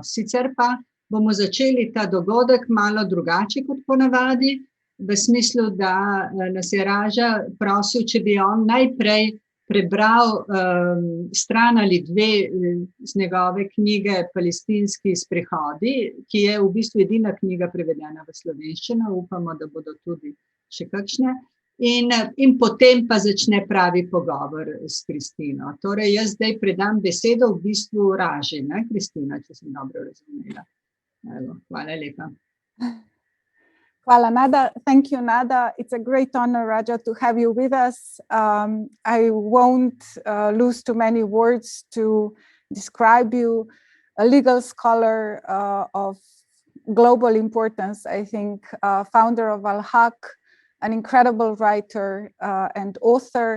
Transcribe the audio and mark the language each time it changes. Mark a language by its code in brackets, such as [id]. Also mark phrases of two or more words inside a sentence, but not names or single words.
[sl] Sicer pa bomo začeli ta dogodek malo drugače kot ponavadi, v smislu, da nas je Raža prosil, če bi on najprej prebral stran ali 2 z njegove knjige Palestinski Sprehodi, ki je v bistvu edina knjiga prevedena v slovenščino, upamo, da bodo tudi še kakšne, in potem pa začne pravi pogovor s Kristino. Torej, jaz zdaj predam besedo v bistvu Raži, ne, Kristina, če sem dobro razumela. Hvala lepa. Hvala, [en] Nada. Thank you, Nada. It's a great honor, Raja, to have you with us. I won't lose too many words to describe you, a legal scholar of global importance, I think, founder of Al-Haq, an incredible writer and author.